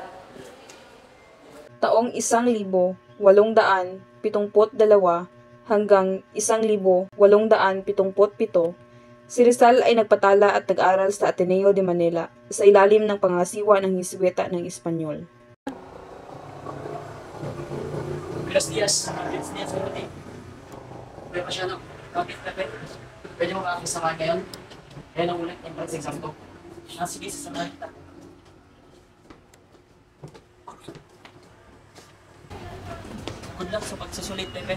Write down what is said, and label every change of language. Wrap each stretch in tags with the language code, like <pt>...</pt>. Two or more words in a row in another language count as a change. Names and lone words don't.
<tl>Taong 1,872 hanggang 1,877, si Rizal ay nagpatala at nag-aral sa Ateneo de Manila sa ilalim ng pangasiwa ng Hisweta ng Espanyol.</tl> <es>Buenos dias. Buenos dias, Pepe.</es> <tl>Pepe Pasiano, kapit Pepe. Pwede mo ba akong samahan ngayon? Kaya nang ulit yung exam ko. Sige, sasamahan kita.</tl> <en>Good luck</en> <tl>sa pagsusulit, Pepe.</tl>